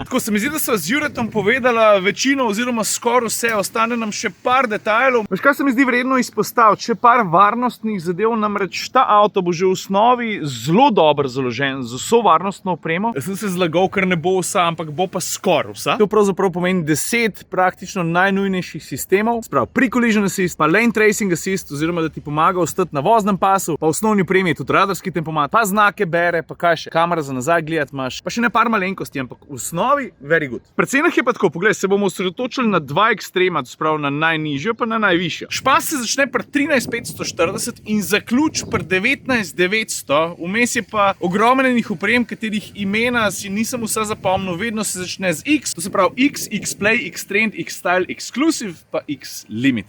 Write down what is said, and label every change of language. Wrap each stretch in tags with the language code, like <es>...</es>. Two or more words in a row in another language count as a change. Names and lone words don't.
<sl>Tako se mi zdi, da sva z Juretom povedala večino oziroma skoraj vse, ostane nam še par detajlov. Veš, kaj se mi zdi vredno izpostaviti? Še par varnostnih zadev, namreč ta avto bo že v osnovi zelo dobro založen z vso varnostno opremo. Jaz sem se zlagal, ker ne bo vsa, ampak bo pa skoraj vsa. To pravzaprav pomeni 10 praktično najnujnejših sistemov. Sprav,</sl> <en>pre-collision assist, pa lane tracing assist,</en> <sl>oziroma da ti pomaga ostati na voznem pasu, pa v osnovni opremi je tudi radarski tempomat, pa znake bere, pa kaj še, kamera za nazaj gledati imaš, pa še ne par malenkosti, ampak v osnovi</sl> <en>very good.</en> <sl>Pri cenah je pa tako, poglej, se bomo osredotočili na 2 ekstrema, to sprav na najnižjo pa na najvišjo. Špas se začne pri 13.540 in zaključ pri 19.900, vmes je pa ogromnenih oprem, katerih imena si nisem vse zapomnil, vedno se začne z X, to se pravi X, X-Play, X-Trend, X-Style, Exclusive, pa X-Limited.</sl>